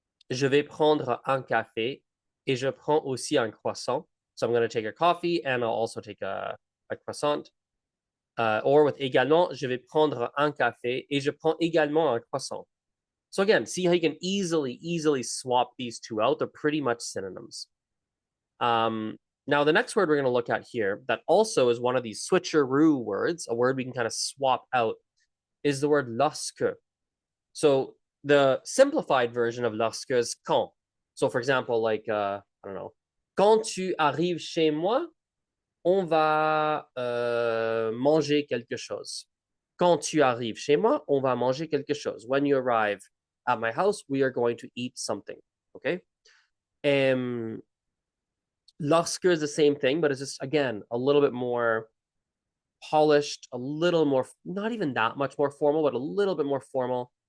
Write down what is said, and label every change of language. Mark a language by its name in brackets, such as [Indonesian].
[French] Je vais prendre un café et je prends aussi un croissant. [English] So I'm going to take a coffee and I'll also take a croissant. [French] Or with également, je vais prendre un café et je prends également un croissant. [English] So again, see how you can easily swap these two out. They're pretty much synonyms. Now, the next word we're going to look at here that also is one of these switcheroo words, a word we can kind of swap out, is the word lorsque. So the simplified version of lorsque is quand. So for example, like, I don't know, [French] quand tu arrives chez moi, on va manger quelque chose. Quand tu arrives chez moi, on va manger quelque chose. [English] When you arrive at my house, we are going to eat something. Okay? Lorsque is the same thing, but it's just, again, a little bit more polished, a little more, not even that much more formal, but a little bit more formal.